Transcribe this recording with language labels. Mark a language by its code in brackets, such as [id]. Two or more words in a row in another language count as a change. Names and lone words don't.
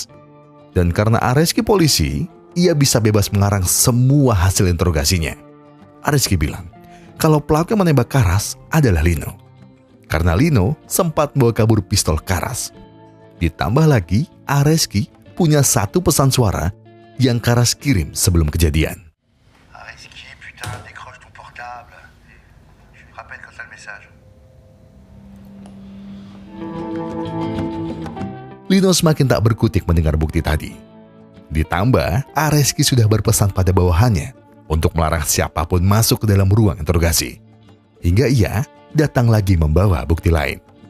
[id] Dan karena Areski polisi, ia bisa bebas mengarang semua hasil interogasinya. Areski bilang kalau pelaku yang menembak Karas adalah Lino. Karena Lino sempat membawa kabur pistol Karas. Ditambah lagi, Areski punya satu pesan suara yang Karas kirim sebelum kejadian. [fr] Areski, putain, décroche ton portable. Je rappelle quand t'as le message. [id] Lino semakin tak berkutik mendengar bukti tadi. Ditambah, Areski sudah berpesan pada bawahannya untuk melarang siapapun masuk ke dalam ruang interogasi. Hingga ia datang lagi membawa bukti lain.